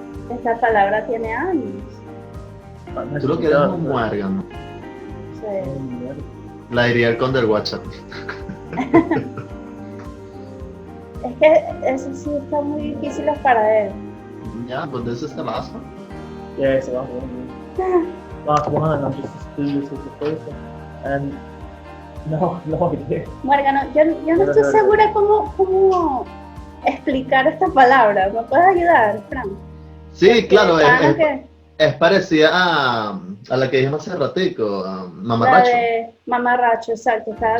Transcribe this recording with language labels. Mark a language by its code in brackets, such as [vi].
[es] Esta palabra tiene años. Tú lo quieres un muérgano. Sí. La diría el conde del WhatsApp. Es que eso sí está muy difícil para él. [en] Yeah, but this is the last one. Yeah, it's the last one. Last one, I'm just as clueless as the first one. And no idea. [es] Muérgano, yo no estoy segura cómo explicar esta palabra. ¿Me puedes ayudar, Fran? Sí, Porque claro, que es parecida a la que dijimos hace ratico, a la mamarracho. de mamarracho, exacto. Estaba